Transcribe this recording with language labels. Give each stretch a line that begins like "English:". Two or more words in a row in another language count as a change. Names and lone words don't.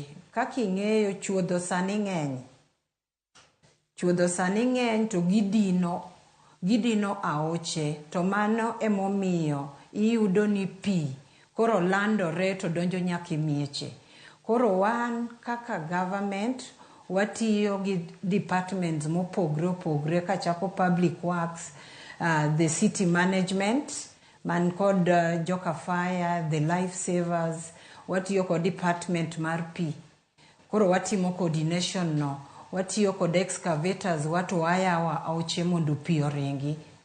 Luo (Kenya and Tanzania): Kaka ing'eyo chuodho sani ng'eny. Chuodho sani ng'eny to gidino aoche, to mano emomiyo iyudo ni pi koro landore to donjo nyaka mieche. Koro wan kaka government watiyo gi departments mopogre opogre kachako
English: public works, the city management,
Luo (Kenya and Tanzania): man kod joka fire,
English: the life savers,
Luo (Kenya and Tanzania): watiyo kod department mar pi. Koro watimo coordination no. Watiyo kod excavators, watu ayawa aoche mondo pi oringi